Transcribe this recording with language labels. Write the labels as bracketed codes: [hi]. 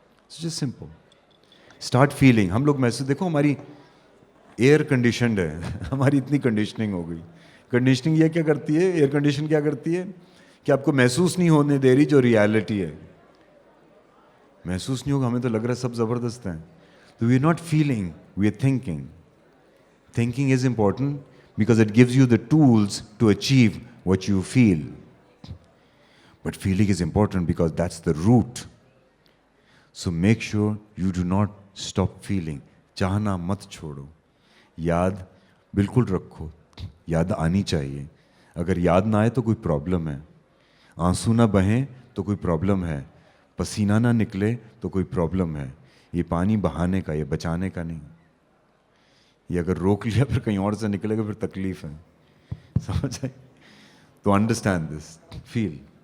[en] Just simple start feeling. [ur] ہم لوگ محسوس, دیکھو ہماری ایئر کنڈیشنڈ ہے, ہماری اتنی کنڈیشننگ ہو گئی. کنڈیشننگ یہ کیا کرتی ہے, ایئر کنڈیشن کیا کرتی ہے کہ آپ کو محسوس نہیں ہونے دے رہی جو ریالٹی ہے. محسوس نہیں ہوگا, ہمیں تو لگ رہا ہے سب زبردست ہیں. [en] تو we are not feeling, we are thinking. Thinking is important because it gives you the tools to achieve what you feel. But feeling is important because that's the root. So make sure you do not stop feeling. [ur] چاہنا مت چھوڑو, یاد بالکل رکھو, یاد آنی چاہیے. اگر یاد نہ آئے تو کوئی پرابلم ہے. آنسو نہ بہیں تو کوئی پرابلم ہے. پسینہ نہ نکلے تو کوئی پرابلم ہے. یہ پانی بہانے کا, یہ بچانے کا نہیں. یہ اگر روک لیا پھر کہیں اور سے نکلے گا پھر تکلیف ہے. سمجھ آئے؟ [en] To understand this, feel.